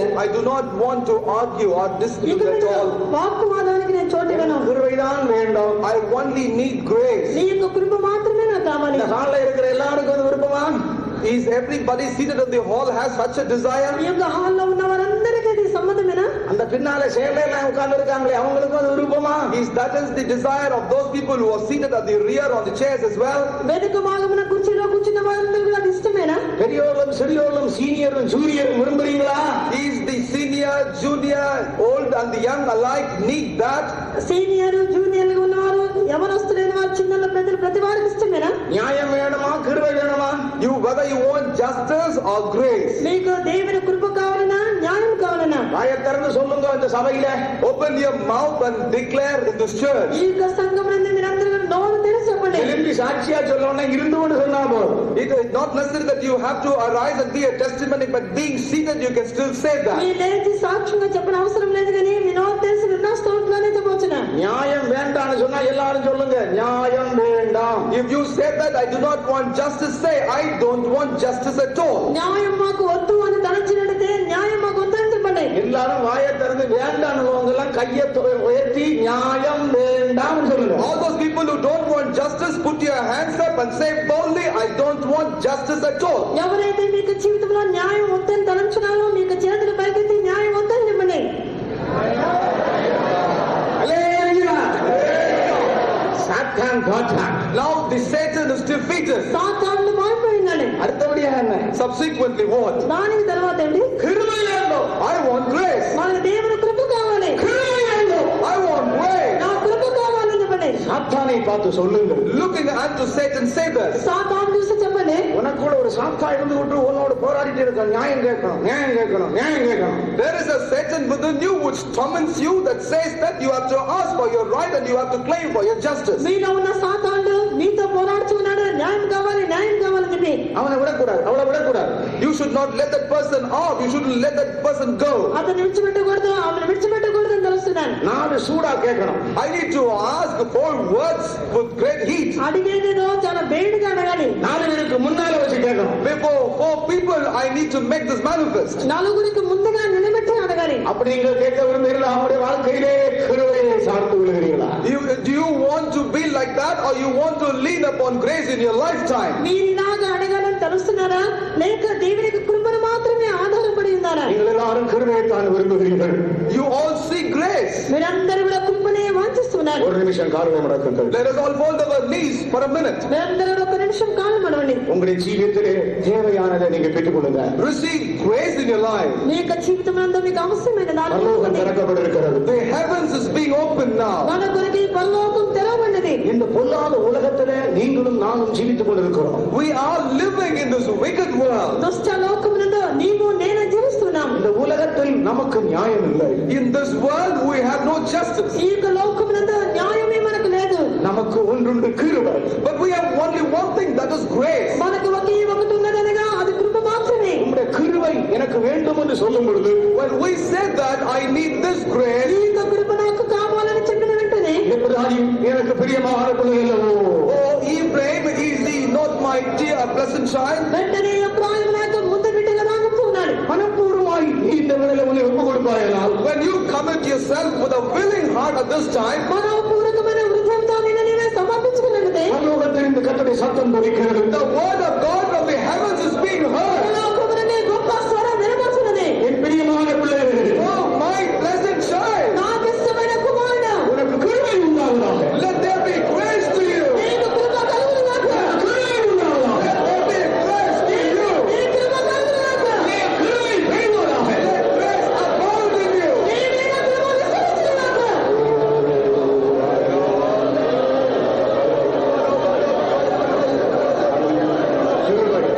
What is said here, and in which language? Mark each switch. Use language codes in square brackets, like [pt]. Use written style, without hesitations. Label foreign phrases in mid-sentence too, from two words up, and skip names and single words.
[en] I do not want to argue or dispute at all. [te] వాక్కువాదానికి నేను చోటు ఇవ్వను. [ta] கிருபைதான் வேண்டும். [en] I only need grace. [te] నీ యొక్క కృప మాత్రమే నాకు కావాలి. [ta] இந்த ஹால்ல இருக்கிற எல்லாருக்கும் அது விருப்பமா? [en] Is everybody seated in the hall has such a desire? [te] ఈ యొక్క హాల్లో ఉన్న వారందరికీ ఇది సమ్మతమేనా? [ta] அந்த பின்னால சேலையில உட்கார்ந்து இருக்காங்களே அவங்களுக்கும் அது விருப்பமா? [en] That is the desire of those people who are seated at the rear on the chairs as well. [te] వెనుక భాగమున కుర్చీలో కూర్చున్న వారందరికీ అది ఇష్టమేనా? [ta] பெரியோர்களும் சிறியோர்களும் சீனியரும் ஜூனியரும் விரும்புறீங்களா? [en] Is the senior, junior, old and the young alike need that? senior junior [te] ఉన్నవారు యవనస్తులైన వారు చిన్నల పెద్దలు ప్రతి వారికి ఇష్టమేనా? [ta] நியாயம் வேணுமா கிருபை வேணுமா? [en] Whether you want justice or grace. [te] మీకు దేవుని కృప కావాలనా న్యాయం [ta] திறந்து சொல்லுங்க இந்த சபையில. [en] Open your mouth and declare in this church. [te] ఈ యొక్క సంఘమునందు మీరందరూ నోరు తెరిచి చెప్పండి. [ta] எழும்பி சாட்சியா சொல்லணும்னா இருந்து கொண்டு சொன்னா போதும். [en] It is not necessary that you have to arise and be a testimony, but being seated you can still say that. [te] మీ లేచి సాక్ష్యంగా చెప్పిన అవసరం లేదు కానీ మీ నోరు తెరిచి విన్నాస్తోట్లోనే చెప్పవచ్చునా. [ta] நியாயம் வேண்டாம்னு சொன்னா எல்லாரும் சொல்லுங்க நியாயம் வேண்டாம். [en] If you say that I do not want justice, say I don't want justice at all. [te] న్యాయం మాకు వద్దు అని తలచినట్లయితే న్యాయం మాకు వద్దని చెప్పండి. [ta] எல்லாரும் வாயை திறந்து வேண்டாம்னு எல்லாம் கையை உயர்த்தி நியாயம் வேண்டாம் சொல்லுங்க. [en] All those people who don't want justice, put your hands up and say boldly, I don't want justice at all. [te] ఎవరైతే మీకు జీవితంలో న్యాయం వద్దని తలంచున్నారో మీకు చేతులు పైకెత్తి న్యాయం వద్దని చెప్పండి. [ta] சாத்தான் தோற்றான். [en] Now the Satan is defeated. [te] సాతాను మారిపోయిందని. [ta] அடுத்தபடியா என்ன? [en] Subsequently what? [te] దానికి తర్వాత ఏంటి? [ta] கிருபை வேண்டும். [en] I want grace. [te] మనకు దేవుని కృప కావాలి. [ta] கிருபை வேண்டும். [en] I want grace. [te] నా కృప కావాలని చెప్పండి. [ta] சாத்தானை பார்த்து சொல்லுங்க. [en] Looking unto Satan, say this. [te] సాతాను చూసి చెప్పండి. [ta] உனக்கு கூட ஒரு சாத்தா இருந்து விட்டு உன்னோட போராடிட்டு இருக்க. நியாயம் கேட்கணும், நியாயம் கேட்கணும், நியாயம் கேட்கணும். [en] There is a Satan within you which torments you, that says that you have to ask for your right and you have to claim for your justice. [te] మీలో ఉన్న సాతాను మీతో పోరాడుతున్నాడు. న్యాయం కావాలి, న్యాయం కావాలని చెప్పి [ta] அவனை விடக்கூடாது, அவளை விடக்கூடாது. [en] You should not let that person off. You shouldn't let that person go. [te] అతను విడిచిపెట్టకూడదు, ఆమెను విడిచిపెట్టకూడదు అని తెలుస్తున్నాను. [ta] நாடு சூடா கேட்கணும். [en] I need to ask 4 words with great heat. [te] అడిగేదేదో చాలా వేడిగా అడగాలి. [ta] 4 பேருக்கு முன்னால வச்சு கேட்கணும். [en] Before 4 people, I need to make this manifest. [te] నలుగురికి ముందుగా నిలబెట్టి అడగాలి. [ta] அப்படி நீங்கள் கேட்க விரும்புகிறீர்களா? அவருடைய வாழ்க்கையிலே கிருபையை சார்ந்து விழுகிறீர்களா? [en] Do you want to be like that, or you want to lean upon grace in your lifetime? [te] మీరు ఇలాగా అడగాలని తెలుస్తున్నారా లేక దేవునికి కృపను మాత్రమే ఆధారపడి ఉన్నారా? [ta] நீங்கள் எல்லாரும் கிருபையை தான் விரும்புகிறீர்கள். [en] You all seek grace. [te] మీరందరూ కూడా కృపనే వాంఛిస్తున్నారు. [ta] ஒரு நிமிஷம் காலை மடக்குங்கள். [en] Let us all fold our knees for a minute. [te] మీరందరూ ఒక నిమిషం కాలు మడవండి. [ta] உங்களுடைய ஜீவியத்திலே தேவையானதை நீங்க பெற்றுக்கொள்ளுங்க. [en] Receive grace in your life. [te] మీ యొక్క జీవితంలో మీకు అవసరమైన దాన్ని [ta] பரலோகம் திறக்கப்பட்டிருக்கிறது. [en] The heavens is being opened now. [te] మన కొరకు పరలోకం తెరవబడినది. [ta] இந்த பொல்லாத உலகத்திலே நீங்களும் நானும் ஜீவித்துக் கொண்டிருக்கிறோம். [en] We are living in this wicked world. [te] దుష్ట లోకమునందు నీవు నేను జీవిస్తున్నాం. [ta] இந்த உலகத்தில் நமக்கு நியாயம் இல்லை. [en] In this world we have no justice. [te] ఈ యొక్క లోకమునందు న్యాయమే మనకు లేదు. [ta] நமக்கு ஒன்றுண்டு கிருபை. [en] But we have only one thing, that is grace. [te] మనకు ఒకే ఒకటి ఉన్నదనగా అది కృప మాత్రమే. [ta] உம்முடைய கிருபை எனக்கு வேண்டும் என்று சொல்லும் பொழுது [en] When we said that I need this grace, [te] ఈ యొక్క కృప నాకు కావాలని చెప్పిన వెంటనే [ta] எப்ராஹிம் எனக்கு பிரியமான பிள்ளைகளோ, [en] oh Ephraim, is he not my dear pleasant child? [te] వెంటనే ఎఫ్రాయిము నాకు ముద్దు బిడ్డగా రాగుతున్నాడు. [ta] மனப்பூர்வமாய் நீ இந்த வேளையிலே உன்னை ஒப்பு கொடுப்பாயானால், [en] When you commit yourself with a willing heart at this time, [te] మనోపూర్వకమైన హృదయంతో నిన్ను నీవే సమర్పించుకున్నట్లయితే [ta] பரலோகத்தில் இந்த கர்த்தருடைய சத்தம் தொனிக்கிறது. [en] the word of God from the heavens is being heard. [te] పరలోకముననే గొప్ప స్వరం వినబడుతున్నది. [ta] என் பிரியமான பிள்ளைகளே, [en] Oh my pleasant child, [te] నాకు ఇష్టమైన కుమారుడు [ta] உனக்கு கிருபை உண்டாவதாக. [en] let there be grace to you. [te] నీకు కృప కలుగును గాక. [ta] கிருபை உண்டாவதாக. [en] Let there be grace to you. [te] నీ కృప కలుగును గాక. [ta] கிருபை பெய்வதாக. [en] Let grace abound in you. [te] నీ మీద కృప విస్తరించును గాక. [ta] கிருபை